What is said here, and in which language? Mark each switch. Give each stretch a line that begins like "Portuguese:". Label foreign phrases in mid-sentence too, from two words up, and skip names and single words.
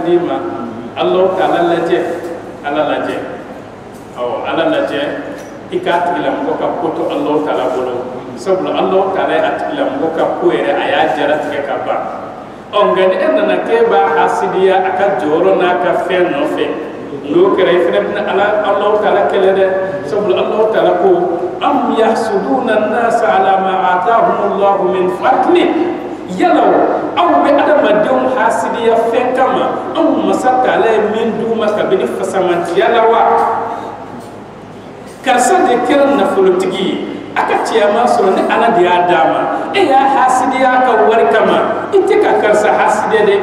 Bambara: d'i ma Alahu Taala lajɛ ala lajɛ awɔ ala lajɛ i k'a tigilamɔgɔ ka ko to Alahu Taala bolo sabula Alahu Taala ye a tigilamɔgɔ ka ko yɛrɛ a y'a jaratigɛ ka ban nka ni e nana k'e b'a hasidiya a ka jɔyɔrɔ n'a ka fɛn nɔfɛ n'o kɛra i fana bɛna Alahu Taala kɛlɛ dɛ sabula Alahu Taala ko
Arabic: أم يحسدون الناس على ما آتاهم الله من فضل
Bambara: yala aw bɛ adamadenw hasidiya fɛn kama anw masa Taala ye min d'u ma kabini fasamantiya la wa karisa de kɛra nafolotigi ye a ka cɛyama sɔrɔ ni ala de y'a d'a ma e y'a hasidiya ka wari kama i tɛ ka karisa hasidiya de i